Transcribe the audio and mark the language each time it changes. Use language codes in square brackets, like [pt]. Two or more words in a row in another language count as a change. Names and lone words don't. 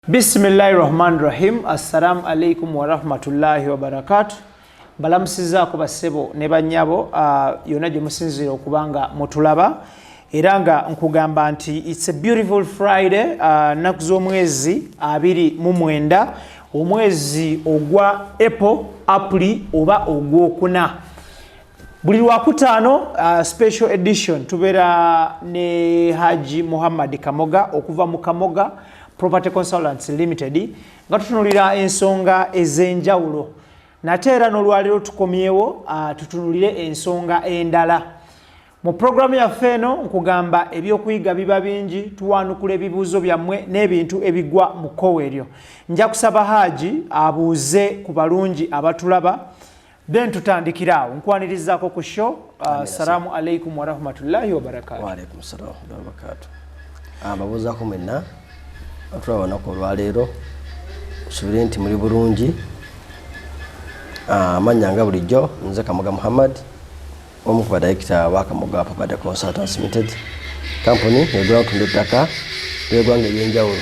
[ar] بسم الله الرحمن الرحيم. السلام عليكم ورحمة الله وبركاته. [lg] Balamusizaako basebo ne bannyabo yonna gye musinzira okubanga mutulaba era nga nkugamba nti [en] it's a beautiful Friday, [lg] nnaku z'omwezi 29 omwezi ogwa April oba ogwokuna. Buli lwakutaano [en] special edition [lg] tubeera ne Haji Kamoga okuva mu Kamoga Property Consultants Limited nga tutunulira ensonga ez'enjawulo. Nate era n'olwaliro tukomyewo tutunulire ensonga endala. Mu programu yaffe eno nkugamba ebyokuyiga biba bingi, tuwanukula ebibuuzo byammwe n'ebintu ebigwa mu kkowe eryo. Nja kusaba Haji abuuze ku balungi abatulaba then tutandikirawo. Nkwanirizaako ku show. [ar] السلام عليكم ورحمة الله وبركاته. وعليكم السلام وبركاته. [lg] Ababuuzaako mwenna atulabona ku lwaleero nsubire nti muri bulungi. Amanya nga bulijjo nze Kamoga Muhammad, omu ku badirector wa Kamoga Property Consultants Limited company egula otunda ettaka ly'eggwanga ery'enjawulo.